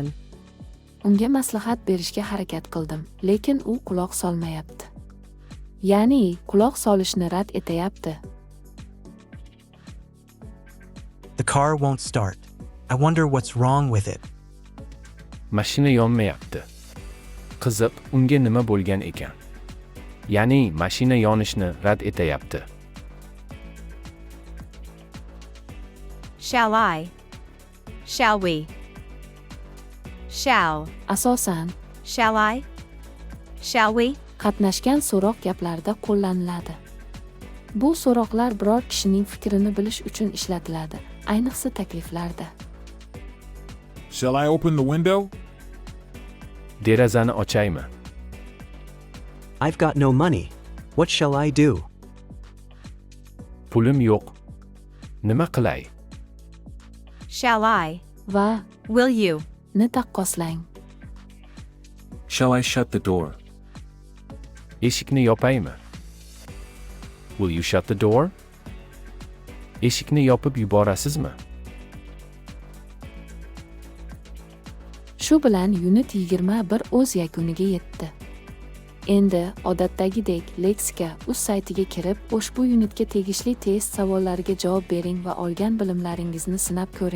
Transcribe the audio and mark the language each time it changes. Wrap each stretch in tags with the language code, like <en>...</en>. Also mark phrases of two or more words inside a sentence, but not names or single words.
<uz>Unga maslahat berishga harakat qildim, lekin u quloq solmayapti. Ya'ni, quloq solishni rad etayapti.</uz> <en>The car won't start. I wonder what's wrong with it.</en> <uz>Mashina yonmayapti. Qiziq, unga nima bo'lgan ekan? Ya'ni mashina yonishni rad etayapti.</uz> <en>Shall I? Shall we? Shall.</en> <uz>Asosan,</uz> <en>Shall I? Shall we?</en> <uz>qatnashgan so'roq gaplarda qo'llaniladi. Bu so'roqlar biror kishining fikrini bilish uchun ishlatiladi, ayniqsa takliflarda.</uz> <en>Shall I open the window?</en> <uz>Derazani ochaymi?</uz> <en>I've got no money. What shall I do?</en> <uz>Pulim yo'q. Nima qilay?</uz> <en>Shall I?</en> <uz>Va</uz> <en>Will you?</en> <uz>ni taqqoslang.</uz> <en>Shall I shut the door?</en> <uz>Eshikni yopaymi?</uz> <en>Will you shut the door?</en> <uz>Eshikni yopib yuborasizmi? Shu bilan unit 21 o'z yakuniga yetdi. Endi odatdagidek Lexika.uz saytiga kirib, ushbu unitga tegishli test savollariga javob bering va olgan bilimlaringizni sinab ko'ring.</uz>